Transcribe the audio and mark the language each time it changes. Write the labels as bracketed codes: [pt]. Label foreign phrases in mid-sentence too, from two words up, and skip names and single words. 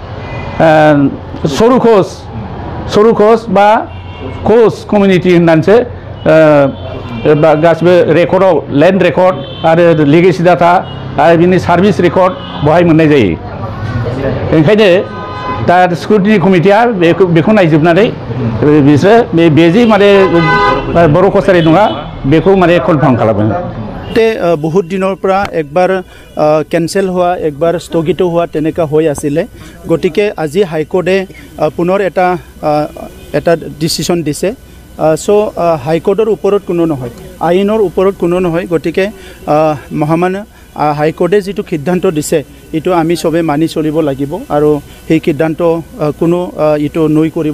[brx] सरुखस बा कस कमिउनिटि होननानैसो गासिबो रेकर्डआव [en] land record [brx] आरो [en] legacy data [brx] आरो बिनि [en] service record [brx] बहाय मोननाय जायो ओंखायनो दा [en] scrutiny committee [brx] बेखौ नायजोबनानै बिसोरो बे जे माने बर' कसारि नङा बेखौ माने कनफार्म खालामो [as] বহুত দিনৰ পৰা একবাৰ কেনসেল হোৱা একবাৰ স্থগিত হোৱা তেনেকা হৈ আছিল গতিকে আজি হাইকোৰ্টে পুনৰ এটা ডিসিশন দিছে সো হাইকোৰ্টৰ ওপৰত কোনো নহয় আইনৰ ওপৰত কোনো নহয় গতিকে মহামান্য হাইকোৰ্টে যেটো সিদ্ধান্ত দিছে ইটো আমি সবে মানি চলিব লাগিব আৰু সেই সিদ্ধান্ত কোনো ইটো নই কৰিব